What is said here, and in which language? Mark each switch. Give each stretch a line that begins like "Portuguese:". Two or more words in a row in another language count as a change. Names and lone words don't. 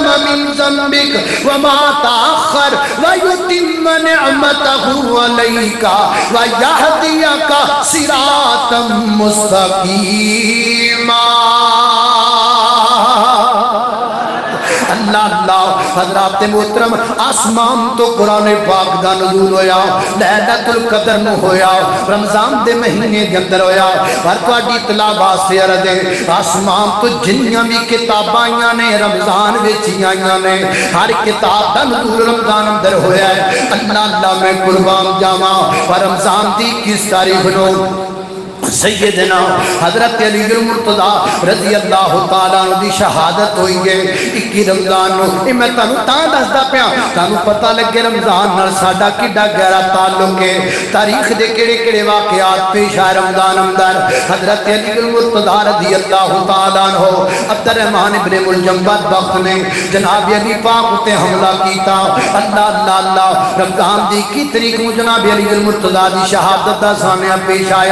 Arabic: من ذنبك وما تأخر ويتم نعمته عليك ويهديك صراطا مستقيما.
Punjabi: اللہ اللہ حضرات محترم آسمان تو قرآن پاک دا نزول ہویا لیلۃ القدر نو ہویا رمضان دے مہینے دے اندر ہویا پر تواڈی اطلاع واسطے عرض ہے آسمان تو جنیاں بھی کتاباں آئیاں نے رمضان وچ آئیاں نے ہر کتاب دا نزول رمضان اندر ہویا ہے. اللہ اللہ میں قربان جاواں پر رمضان دی کس تاریخ نو سیدنا حضرت علی المرتضی
Arabic: رضی اللہ تعالیٰ عنہ
Punjabi: دی شہادت ہوئی ہے 21 رمضان نو. میں تانوں تاں دسدا پیا تانوں پتہ لگے رمضان نال ساڈا کڈا گہرا تعلق ہے. تاریخ دے کیڑے کیڑے واقعات پیش آئے رمضان اندر. حضرت علی المرتضی
Arabic: رضی اللہ تعالیٰ عنہ
Punjabi: عبد الرحمن ابن ملجم بدبخت نے جناب علی پاک تے حملہ کیتا. اللہ اللہ اللہ رمضان دی 21 تاریخ کو جناب علی المرتضی دی شہادت دا سامنے پیش آیا.